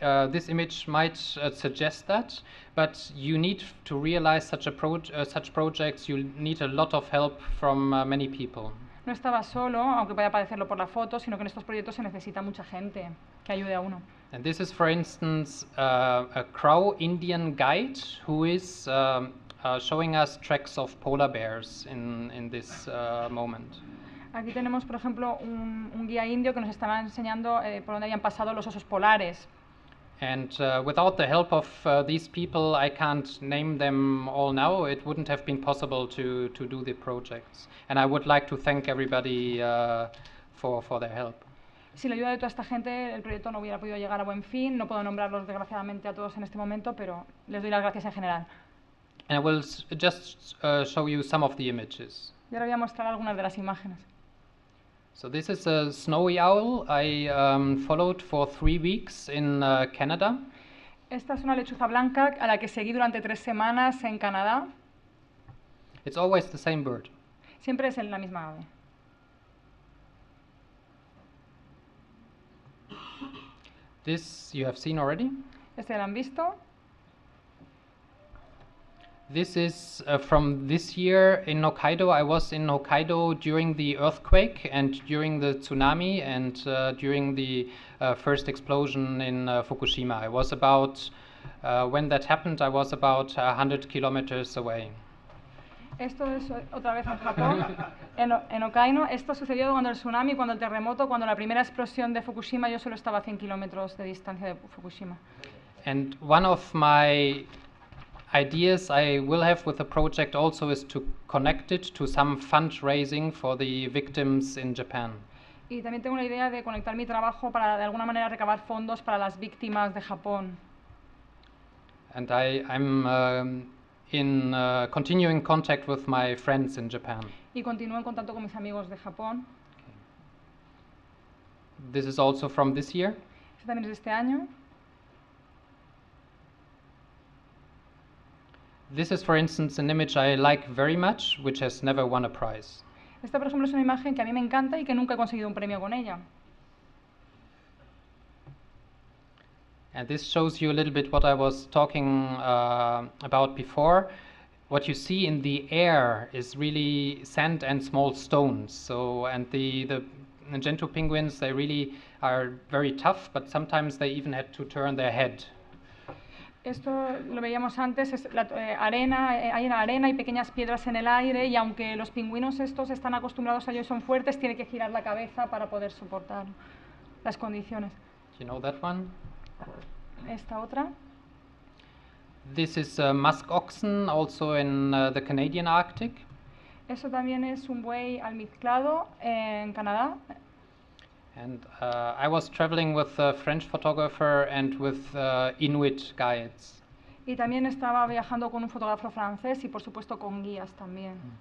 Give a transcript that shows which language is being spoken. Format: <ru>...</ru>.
<en>This image might suggest that, but you need to realize such projects, you need a lot of help from many people.</en> <es>No estaba solo, aunque pueda parecerlo por la foto, sino que en estos proyectos se necesita mucha gente que ayude a uno.</es> <en>And this is, for instance, a Crow Indian guide who is showing us tracks of polar bears in this moment.</en> <es>Aquí tenemos, por ejemplo, un guía indio que nos estaba enseñando por dónde habían pasado los osos polares.</es> <en>And without the help of these people, I can't name them all now. It wouldn't have been possible to do the projects. And I would like to thank everybody for their help.</en> <es>Sin la ayuda de toda esta gente, el proyecto no hubiera podido llegar a buen fin. No puedo nombrarlos, desgraciadamente, a todos en este momento, pero les doy las gracias en general.</es> <en>And I will just show you some of the images.</en> <es>Y ahora voy a mostrar algunas de las imágenes.</es> <en>So this is a snowy owl I followed for 3 weeks in Canada.</en> <es>Esta es una lechuza blanca a la que seguí durante 3 semanas en Canadá.</es> <en>It's always the same bird.</en> <es>Siempre es la misma ave.</es> <en>This you have seen already.</en> <es>Este ya lo han visto.</es> <en>This is from this year in Hokkaido. I was in Hokkaido during the earthquake and during the tsunami and during the first explosion in Fukushima. I was about, when that happened, I was about 100 kilometers away.</en> <es>Esto es otra vez en Japón, en Hokkaido. Esto sucedió cuando el tsunami, cuando el terremoto, cuando la primera explosión de Fukushima. Yo solo estaba a 100 kilómetros de distancia de Fukushima.</es> <en>And one of my ideas I will have with the project also is to connect it to some fundraising for the victims in Japan.</en> <es>Y también tengo la idea de conectar mi trabajo para de alguna manera recabar fondos para las víctimas de Japón.</es> <en>And I'm in continuing contact with my friends in Japan.</en> <es>Y continúo en contacto con mis amigos de Japón.</es> <en>This is also from this year.</en> <es>Este también es de este año.</es> <en>This is, for instance, an image I like very much, which has never won a prize.</en> <es>Esta, por ejemplo, es una imagen que a mí me encanta y que nunca he conseguido un premio con ella.</es> <en>And this shows you a little bit what I was talking about before. What you see in the air is really sand and small stones. So, and the Gentoo penguins, they really are very tough, but sometimes they even had to turn their head.</en> <es>Esto lo veíamos antes, es arena, hay arena y pequeñas piedras en el aire, y aunque los pingüinos estos están acostumbrados a ello y son fuertes, tiene que girar la cabeza para poder soportar las condiciones.</es> <en>You know that one?</en> <es>Esta otra.</es> <en>This is musk oxen, also in the Canadian Arctic.</en> <es>Eso también es un buey almizclado en Canadá.</es> <en>And I was traveling with a French photographer and with Inuit guides.</en> <es>Y también estaba viajando con un fotógrafo francés y por supuesto con guías también.</es>